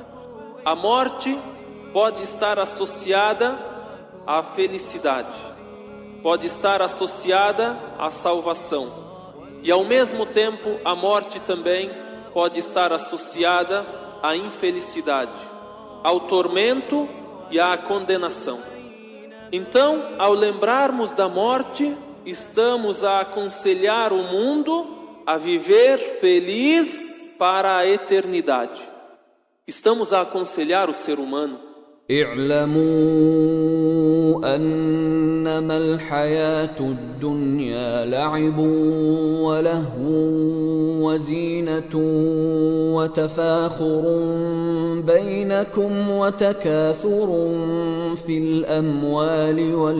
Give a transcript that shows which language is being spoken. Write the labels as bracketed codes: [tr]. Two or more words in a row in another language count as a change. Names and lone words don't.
[pt] A morte pode estar associada à felicidade, pode estar associada à salvação, e ao mesmo tempo a morte também pode estar associada à infelicidade, ao tormento e à condenação. Então, ao lembrarmos da morte, estamos a aconselhar o mundo a viver feliz para a eternidade. Estamos a aconselhar o ser humano: [ar] اعلموا أنما الحياة الدنيا لعب ولهو وزينة وتفاخر بينكم وتكاثر في الأموال